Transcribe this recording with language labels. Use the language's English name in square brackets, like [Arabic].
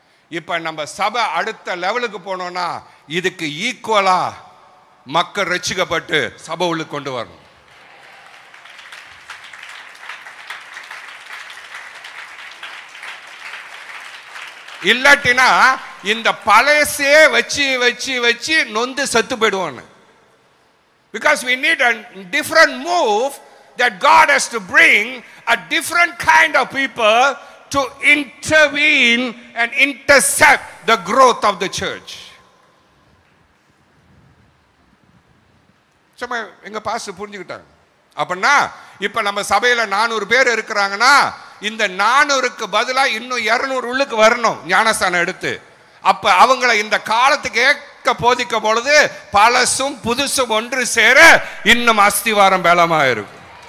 [Tamil] இப்ப நம்ம சபை அடுத்த லெவலுக்கு போனோம்னா இதுக்கு ஈக்குவலா மக்கள் ரட்சிக்கப்பட்டு சபை உள்ளுக்கு கொண்டு வரணும். இல்லாட்டினா இந்த பழையசே வச்சு வச்சு வச்சு நொந்து செத்து போயிடுவோம். [English] Because we need a different move, that God has to bring a different kind of people to intervene and intercept the growth of the church. [Tamil] சும்மா எங்க பாஸ்டர் புரிஞ்சுக்கிட்டாங்க. அப்படின்னா இப்ப நம்ம சபையில 400 பேர் இருக்கிறாங்கன்னா இந்த 400க்கு பதிலா இன்னும் 200 உள்ளுக்கு வரணும் ஞானஸ்தானம் எடுத்து. அப்ப அவங்களை இந்த காலத்துக்கு ஏற்க போதிக்க பொழுது பழசும் புதுசும் ஒன்று சேர இன்னும் அஸ்திவாரம் பலமா இருக்கும்.